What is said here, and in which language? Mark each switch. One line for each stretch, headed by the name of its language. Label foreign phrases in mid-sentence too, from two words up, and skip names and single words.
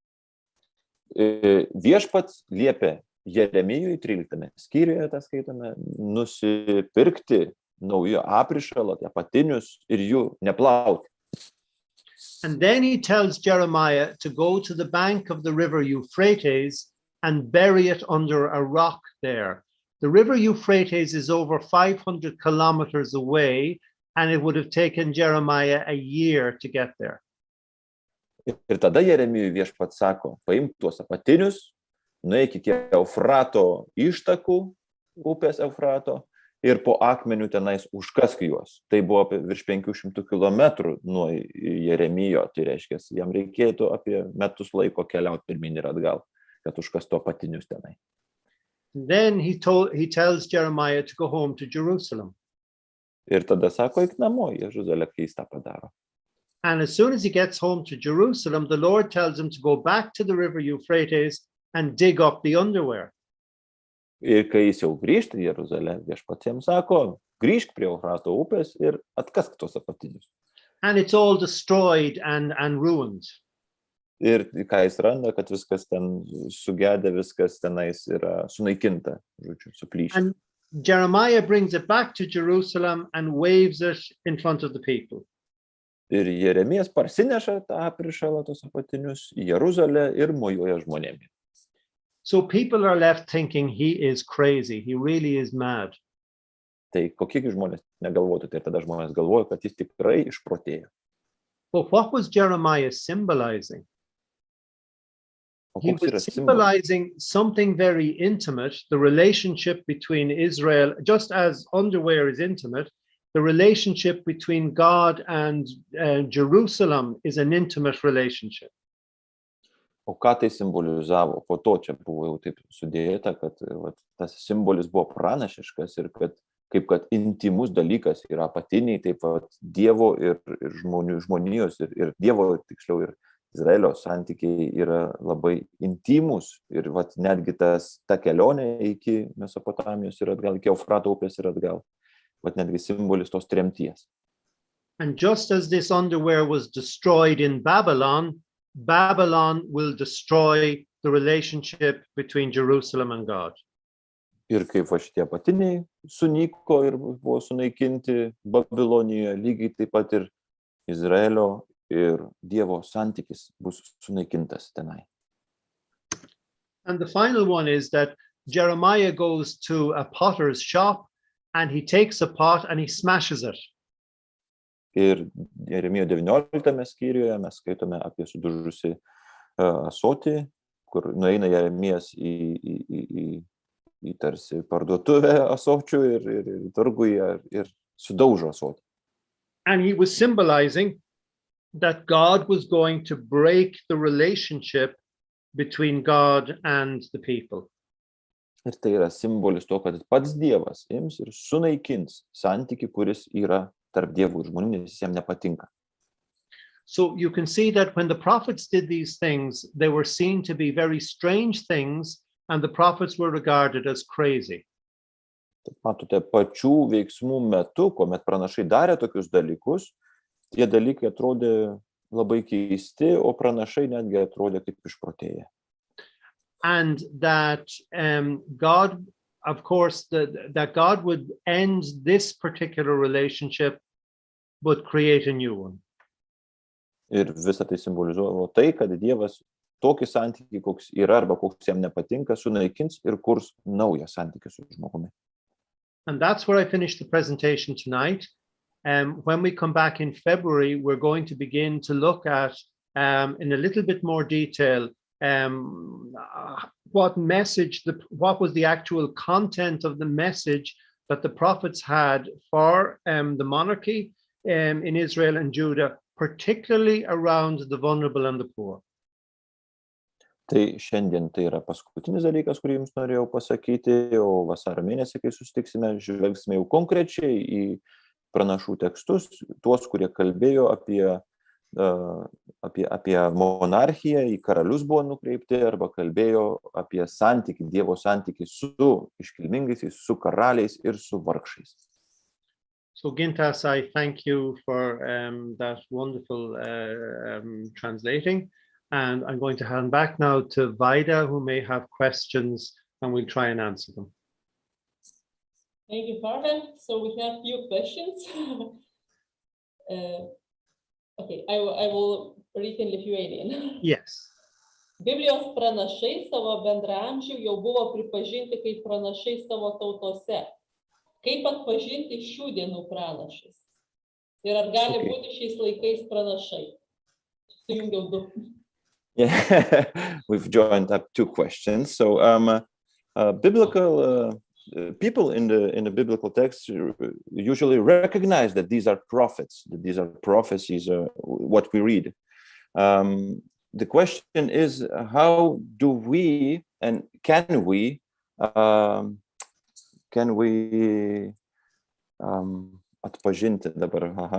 Lithuanian: Viešpats liepė Jeremijui 13 skyriuje, tą skaitome, nusipirkti naujo aprišalo, apatinius ir jų neplauti.
English: And then he tells Jeremiah to go to the bank of the river Euphrates and bury it under a rock there. The river Euphrates is over 500 kilometers away, and it would have taken Jeremiah a year to get there.
Lithuanian: Ir tada Jeremijui viešpats sako, paimk tuos apatinius, nueik iki Eufrato ištakų, upės Eufrato, ir po akmeniu tenais užkask juos. Tai buvo virš 500 kilometrų nuo Jeremijo, tai reiškia, jam reikėtų apie metus laiko keliauti pirmin ir atgal, kad užkastų apatinius tenai.
English: Then he tells Jeremiah to go home to Jerusalem.
Lithuanian: Ir tada sako, eik namo, Jeruzalę, kai jis tą padaro.
English: And as soon as he gets home to Jerusalem, the Lord tells him to go back to the river Euphrates and dig up the underwear.
Lithuanian: Ir kai jis jau grįžta į Jeruzalę, viešpats jam sako, grįžk prie Eufrato upės ir atkask tos apatinius.
English: And it's all destroyed and ruined.
Lithuanian: Ir ką jis randa, kad viskas ten sugedė, viskas tenais yra sunaikinta, žodžiu, suplyšta.
English: And Jeremiah brings it back to Jerusalem and waves it in front of the people.
Lithuanian: Ir Jeremijas parsineša tą aprišalą, tos apatinius, į Jeruzalę ir mojuoja žmonėmis.
English: So people are left thinking he is crazy. He really is mad.
Lithuanian: Tai kokie žmonės negalvotų, tai tada žmonės galvoja, kad jis tikrai išprotėjo.
English: But what was Jeremiah symbolizing?
Lithuanian: O
English: He
Lithuanian: koks yra
English: was
Lithuanian: simbolis?
English: symbolizing something very intimate, the relationship between Israel, just as underwear is intimate, the relationship between God and Jerusalem is an intimate relationship.
Lithuanian: O ką tai simbolizavo? Po to čia buvo jau taip sudėta, kad tas simbolis buvo pranašiškas ir kad intimus dalykas yra apatiniai, taip Dievo ir žmonijos ir Dievo, tiksliau, ir Izraelio santykiai yra labai intimus ir netgi ta kelionė iki Mesopotamijos ir atgal, iki Eufrato upės ir atgal, netgi simbolis tos tremties.
English: And just as this underwear was destroyed in Babylon, Babylon will destroy the relationship between Jerusalem and God.
Lithuanian: Ir kaip šitie apatiniai sunyko ir buvo sunaikinti Babilonijoje, lygiai taip pat ir Izraelio ir Dievo santykis bus sunaikintas tenai.
English: And the final one is that Jeremiah goes to a potter's shop and he takes a pot and he smashes it.
Lithuanian: Ir Jeremijo 19 skyriuje mes skaitome apie sudužusį ąsotį, kur nueina Jeremijas į tarsi parduotuvę ąsočių ir turguje ir sudaužo ąsotį.
English: And he was symbolizing that God was going to break the relationship between God and the people.
Lithuanian: Ir tai yra simbolis to, kad pats Dievas ims ir sunaikins santykį, kuris yra tarp Dievo ir žmonių, nes jis jam nepatinka.
English: So you can see that when the prophets did these things, they were seen to be very strange things, and the prophets were regarded as crazy.
Lithuanian: Matote, pačių veiksmų metu, kuomet pranašai darė tokius dalykus, tie dalykai atrodė labai keisti, o pranašai netgi atrodė kaip išprotėję.
English: And that God, of course, that God would end this particular relationship, but create a new one.
Lithuanian: Ir visą tai simbolizuoja tai, kad Dievas tokį santykį, koks yra arba koks jam nepatinka, sunaikins ir kurs naują santykį su žmogumi.
English: And that's where I finished the presentation tonight. When we come back in February, we're going to begin to look at, in a little bit more detail, what was the actual content of the message that the prophets had for the monarchy in Israel and Judah, particularly around the vulnerable and the poor.
Lithuanian: Tai šiandien tai yra paskutinis dalykas, kurį jums norėjau pasakyti, o vasario mėnesį, kai susitiksime, žvelgsime jau konkrečiai į pranašų tekstus, tuos, kurie kalbėjo apie monarchiją, į karalius buvo nukreipti, arba kalbėjo apie santykį, Dievo santykį su iškilmingaisiais, su karaliais ir su vargšais.
English: So Gintas, I thank you for that wonderful translating. And I'm going to hand back now to Vaida, who may have questions, and we'll try and answer them. Thank you, Farhan. So we have a few questions. Okay, I will read in Lithuanian. Yes.
Lithuanian: Biblijos pranašai savo bendraamžių jau buvo pripažinti kaip pranašai savo tautose. Kaip atpažinti šių dienų pranašus? Ir ar gali būti šiais laikais pranašai? Sujungiau du.
English: Yeah, we've joined up two questions. So, biblical people in the biblical text usually recognize that these are prophets, that these are prophecies, what we read. The question is, how do we and can we atpažinti dabar?